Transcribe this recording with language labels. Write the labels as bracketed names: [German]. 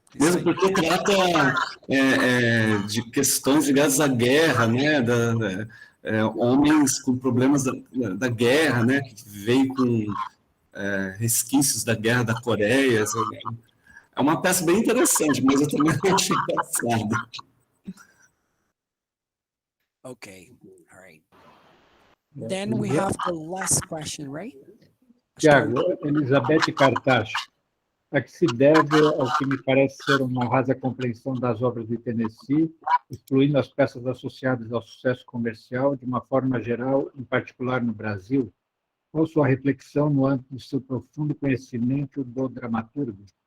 [Portuguese] Mesmo porque trata de questões ligadas à guerra, né? Homens com problemas da guerra, né? Que veio com resquícios da guerra da Coreia. É uma peça bem interessante, mas eu também não achei engraçado. [English] Okay, all right. Then we have the last question, right? [Portuguese] Thiago, Elizabeth Cartacho, a que se deve ao que me parece ser uma rasa compreensão das obras de Tennessee, excluindo as peças associadas ao sucesso comercial de uma forma geral, em particular no Brasil? Qual sua reflexão no âmbito do seu profundo conhecimento do dramaturgo?